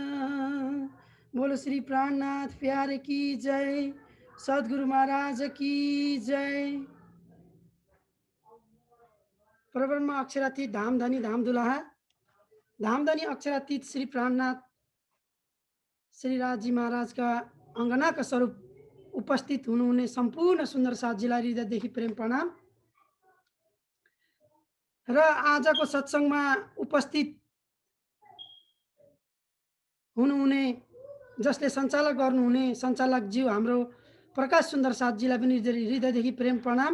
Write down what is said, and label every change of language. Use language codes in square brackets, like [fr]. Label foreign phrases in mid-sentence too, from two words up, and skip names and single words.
[hi] बोलो श्री प्राणनाथ प्यारे की जय, सदगुरु महाराज की जय। [ne] परब्रह्म अक्षरातीत धामधनी धामदुलाहा धामधनी अक्षरातीत श्री प्राणनाथ श्री राजी महाराज का [hi] अंगना का स्वरूप [ne] उपस्थित हुनुहुने सम्पूर्ण सुन्दर साथजीलाई हृदयदेखि प्रेम प्रणाम। र आजको सत्सङ्गमा उपस्थित हुनुहुने जसले सञ्चालक गर्नुहुने सञ्चालकज्यू हाम्रो प्रकाश सुन्दर साथजीलाई पनि हृदयदेखि प्रेम प्रणाम।